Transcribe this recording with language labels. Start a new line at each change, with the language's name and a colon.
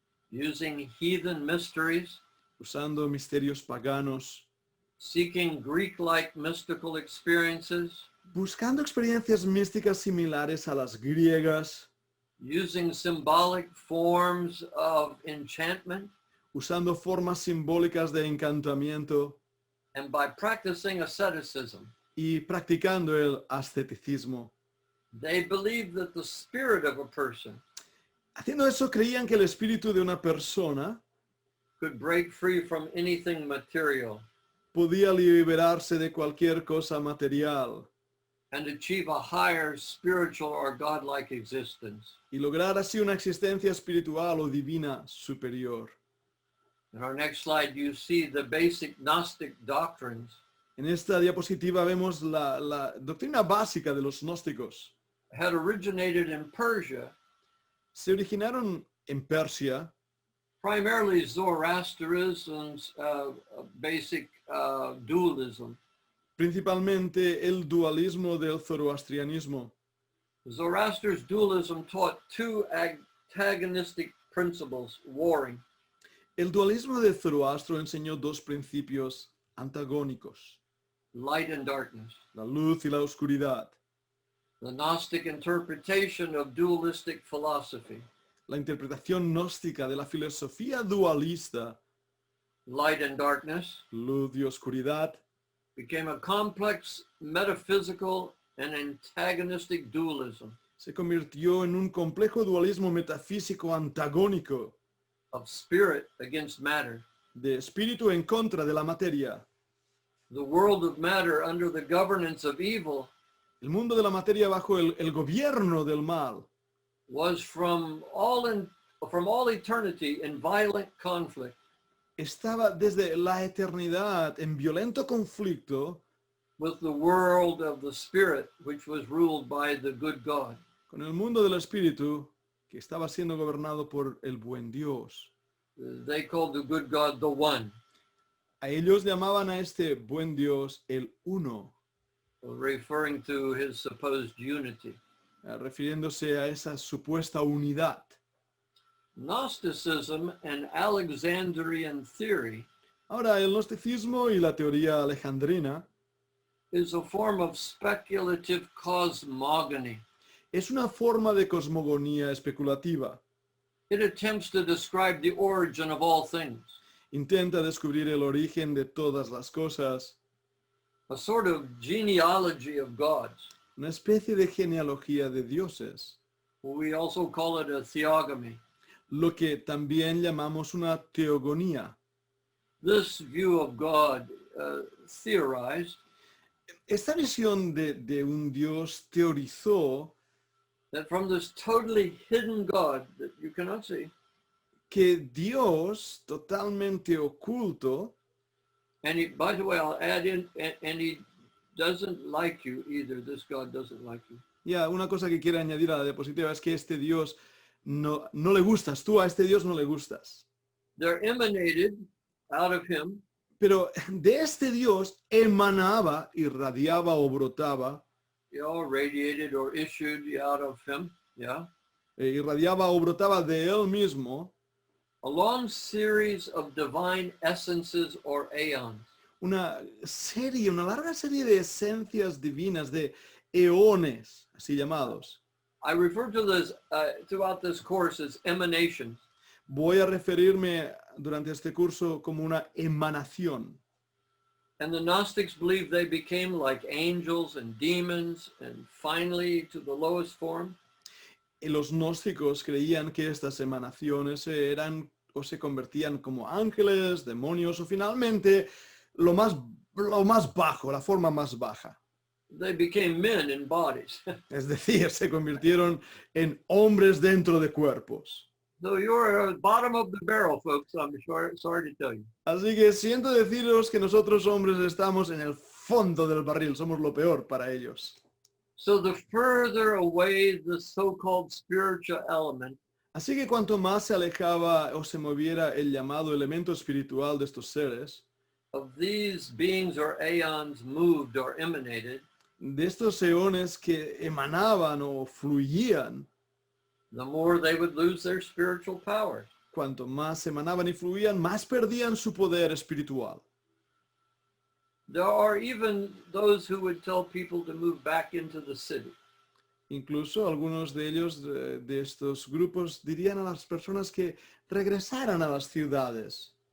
English: Using heathen mysteries,
Spanish: usando misterios paganos,
English: seeking Greek-like mystical experiences,
Spanish: buscando experiencias místicas similares a las griegas,
English: using symbolic forms of enchantment,
Spanish: usando formas simbólicas de encantamiento
English: and by practicing asceticism.
Spanish: y practicando el asceticismo.
English: They believed that the spirit of a person
Spanish: Haciendo eso, creían que el espíritu de una persona
English: could break free from anything material
Spanish: podía liberarse de cualquier cosa material
English: and achieve a higher spiritual or godlike existence.
Spanish: y lograr así una existencia espiritual o divina superior.
English: In our next slide, you see the basic Gnostic doctrines
Spanish: En esta diapositiva vemos la doctrina básica de los gnósticos.
English: had originated in Persia,
Spanish: Se originaron en Persia,
English: primarily Zoroastrianism's basic dualism.
Spanish: principalmente el dualismo del zoroastrianismo.
English: Zoroaster's dualism taught two antagonistic principles warring.
Spanish: El dualismo de Zoroastro enseñó dos principios antagónicos,
English: Light and darkness.
Spanish: la luz y la oscuridad.
English: The Gnostic interpretation of dualistic philosophy,
Spanish: La interpretación gnóstica de la filosofía dualista,
English: light and darkness,
Spanish: luz y oscuridad,
English: became a complex metaphysical and antagonistic dualism
Spanish: se convirtió en un complejo dualismo metafísico antagónico
English: of spirit against matter.
Spanish: de espíritu en contra de la materia.
English: The world of matter under the governance of evil
Spanish: El mundo de la materia bajo el gobierno del mal
English: was from all eternity in violent conflict
Spanish: estaba desde la eternidad en violento conflicto
English: with the world of the spirit, which was ruled by the good God.
Spanish: con el mundo del espíritu que estaba siendo gobernado por el buen Dios.
English: They called the good God the one,
Spanish: A ellos llamaban a este buen Dios el uno,
English: referring to his supposed unity.
Spanish: refiriéndose a esa supuesta unidad.
English: Gnosticism and Alexandrian theory
Spanish: Ahora, el gnosticismo y la teoría alejandrina
English: is a form of speculative cosmogony.
Spanish: es una forma de cosmogonía especulativa.
English: It attempts to describe the origin of all things,
Spanish: Intenta descubrir el origen de todas las cosas,
English: a sort of genealogy of gods.
Spanish: una especie de genealogía de dioses,
English: We also call it a theogony.
Spanish: lo que también llamamos una teogonía.
English: This view of God theorized
Spanish: esta visión de un Dios teorizó
English: that from this totally hidden God that you cannot see,
Spanish: que Dios totalmente oculto,
English: and he, by the way, I'll add in, and he doesn't like you either. This God doesn't like you.
Spanish: ya una cosa que quiero añadir a la diapositiva es que este Dios no le gustas, tú a este Dios no le gustas.
English: They're emanated out of him,
Spanish: Pero de este Dios emanaba, irradiaba o brotaba,
English: radiated or issued out of him,
Spanish: irradiaba o brotaba de él mismo
English: a long series of divine essences or aeons.
Spanish: una larga serie de esencias divinas, de eones, así llamados.
English: I refer to this throughout this course as emanations.
Spanish: Voy a referirme durante este curso como una emanación.
English: And the Gnostics believed they became like angels and demons, and finally to the lowest form.
Spanish: Y los gnósticos creían que estas emanaciones eran o se convertían como ángeles, demonios o finalmente lo más bajo, la forma más baja.
English: They became men in bodies.
Spanish: Es decir, se convirtieron en hombres dentro de cuerpos.
English: So you're at the bottom of the barrel, folks. I'm sorry to tell you.
Spanish: Así que siento deciros que nosotros hombres estamos en el fondo del barril, somos lo peor para ellos.
English: So the further away the so-called spiritual element,
Spanish: Así que cuanto más se alejaba o se moviera el llamado elemento espiritual de estos seres,
English: of these beings or aeons moved or emanated,
Spanish: de estos eones que emanaban o fluían,
English: the more they would lose their spiritual powers.
Spanish: cuanto más emanaban y fluían, más perdían su poder espiritual.
English: There are even those who would tell people to move back into the city.
Spanish: Incluso algunos de ellos, de estos grupos, dirían a las personas que regresaran a las ciudades,